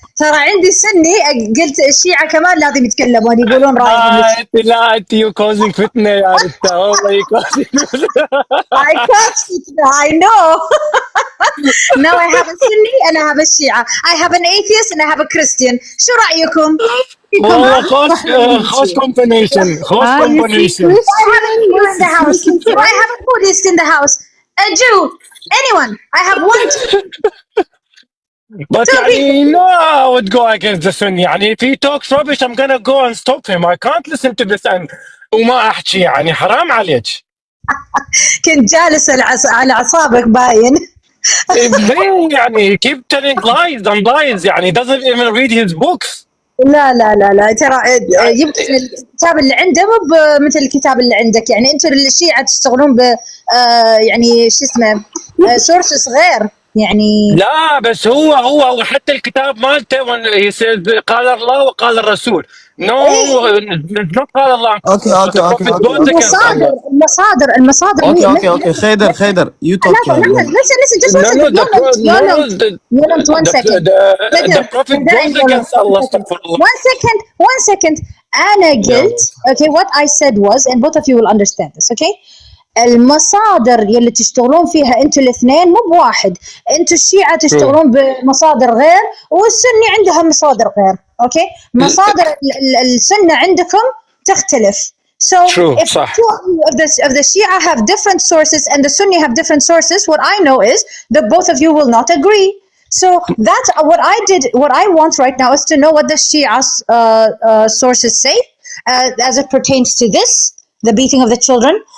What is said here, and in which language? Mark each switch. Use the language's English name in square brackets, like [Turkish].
[Arabic] ترى عندي سني قلت الشيعة كمان لازم يتكلمون يقولون رأيهم. لا انت [English] you causing [Arabic] فتنه يا ريتا والله يو كوزنج [English] I can't speak now, I know. Now I have a Sunni and I have a Shia. I have an atheist and I have a Christian. [Arabic] شو رأيكم؟ والله خوش كومبينيشن خوش [English] You see, [Arabic] كومبينيشن. [English] I have a Hindu in the house. I have a Buddhist in the house. A Jew. Anyone. I have one. But يعني no, I would go against the Sunni. يعني if he talks rubbish I'm gonna go and stop him. I can't listen to this and [Arabic] وما أحكي يعني حرام عليك. كنت جالس على أعصابك باين. [English] يعني keep telling lies and lies يعني doesn't even read his books. [Arabic] لا ترى يمكن الكتاب اللي عنده مو مثل الكتاب اللي عندك. يعني انتم الشيعة تشتغلون ب يعني شو اسمه سورسز غير يعني. لا بس هو حتى الكتاب مالته قال الله وقال الرسول. [English] No, not [Arabic] قال الله. [English] Okay. [Arabic] المصادر [English] Okay. خيدر you talk. listen just one second. Yolungt, one second. The prophet goes against Allah. One second. [Arabic] أنا قلت [English] okay, what I said was, and both of you will understand this, okay? [Arabic] المصادر يلي تشتغلون فيها انتوا الاثنين مو بواحد. انتوا الشيعة تشتغلون بمصادر غير والسني عندها مصادر غير. اوكي مصادر السنة عندكم تختلف. [English] So if the Shia have different sources and the Sunni have different sources, what I know is that both of you will not agree. So that's what I did. What I want right now is to know what the Shia sources say as it pertains to this, the beating of the children.